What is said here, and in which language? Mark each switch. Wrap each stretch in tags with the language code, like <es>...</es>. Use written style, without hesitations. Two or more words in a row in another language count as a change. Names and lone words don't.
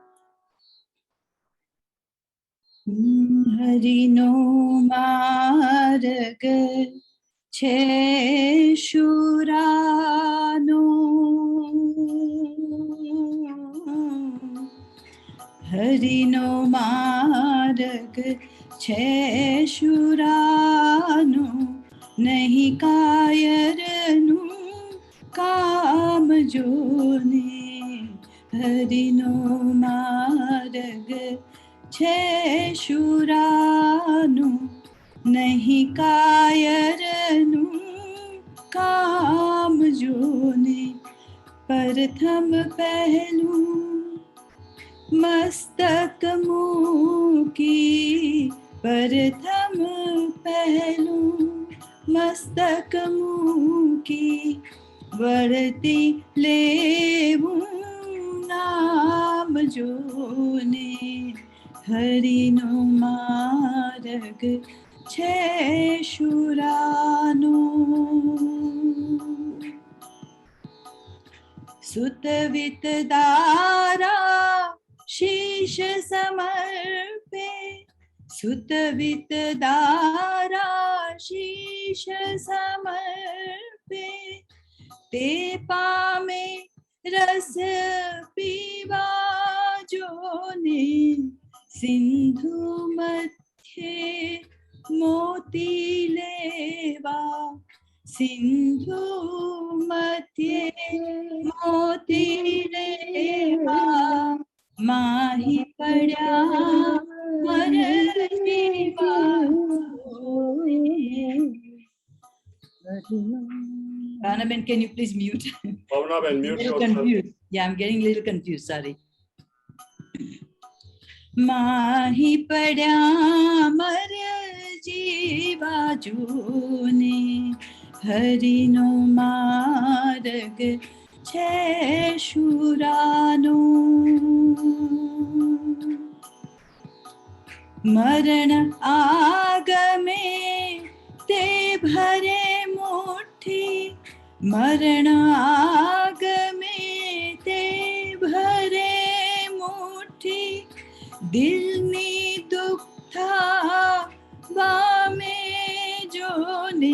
<gu>હરિ નો માર્ગ છે શુરાનો, હરિ નો માર્ગ છે શુરાનો, નહીં કાયરનુ કામ જોને, હરિ નો માર્ગ છે શુરાનો, નહીં કાયરનુ કામ જોને, પ્રથમ પહલૂ મસ્તક મૂકી, પ્રથમ પહલૂ મસ્તક મૂકી, વરતી લેવૂ નામ જોને, હરિ નો માર્ગ છે શુરાનો। સુતવિત દારા શીશ સમર્પે, સુતવિત દારા શીશ સમર્પે, તે પામે રસ પીવા જોને, સિંધુ મધ્ય મોતી લેવા, સિંધુ મધ્ય મોતી લેવા, માહી પડા મર જીવા Bhavana Ben,</gu> <en>can you please mute? Bhavana Ben, mute yourself. Confused. Yeah, I'm getting a little confused. Sorry.</en> <gu>માહી પડા મર જીવા જૂને, હરિ નો માર્ગ છે શુરાનો, મરણ આગમે તે ભરે મુઠ્ઠી, મરણ આગમે તે ભરે મુઠ્ઠી, દિલની દુખા વામે જોને,</gu>